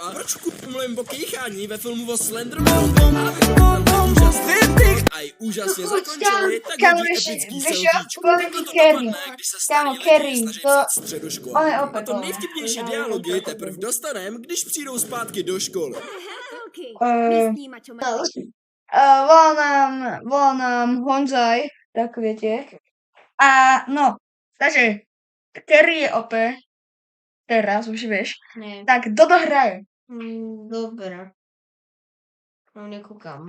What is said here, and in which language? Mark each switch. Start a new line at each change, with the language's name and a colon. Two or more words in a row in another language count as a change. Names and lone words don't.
Czech: A proč kurva mluvím o kejchání ve filmu o Slendermanu? A i úžasně zakončili, tak Kámo, hodí víš- epický
Slovak: víš čo? selfiečko. Poviem
Czech: Takhle ti to Kerry. dopadne, když se Kámo, starý Kerry, lidi snaží to- psát středoškolu. on je A opět to on. nejvtipnější dialogy teprve dostanem, když přijdou zpátky do školy. Holky, Eh, místní mačo
Slovak: Volá nám Honzaj, tak viete. A no, takže Kerry je opäť, teraz už vieš,
Czech: Ne. tak Dodo hraje.
Slovak: Dobre. No nekúkam.